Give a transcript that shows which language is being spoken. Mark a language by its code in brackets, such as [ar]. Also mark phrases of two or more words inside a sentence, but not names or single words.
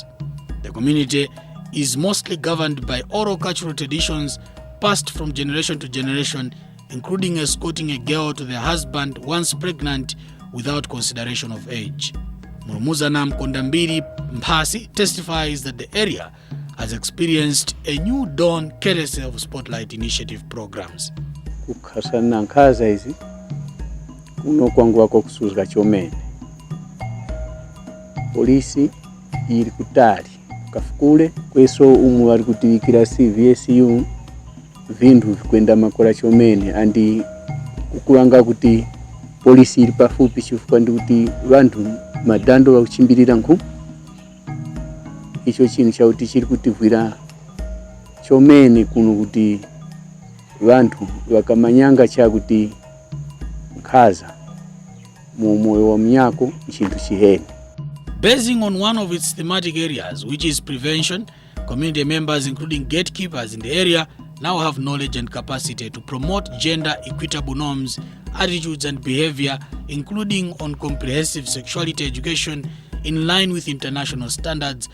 [en] The community is mostly governed by oral cultural traditions passed from generation to generation, including escorting a girl to their husband once pregnant without consideration of age. Murumuzana Mkondambiri Mpasi testifies that the area has experienced a new dawn courtesy of Spotlight Initiative programs. [tum] Kukasana nkaza hizi kuno kwangu wako kusuzga chomene polisi ili kutali Kafukule kweso umu wali kutiwikira CVSU vindu vikwenda makora chomene andi kukulanga kuti polisi ili pafupi chifukwa ndi kuti vantu madando wa kuchimbirira nku icho chini chauti chiri kutivwira chomene kuno kuti vantu vakamanyanga chakuti nkhaza mu moyo wa mnyako chintu chiheni. [en] Basing on one of its thematic areas, which is prevention, community members including gatekeepers in the area now have knowledge and capacity to promote gender equitable norms, attitudes and behavior, including on comprehensive sexuality education in line with international standards.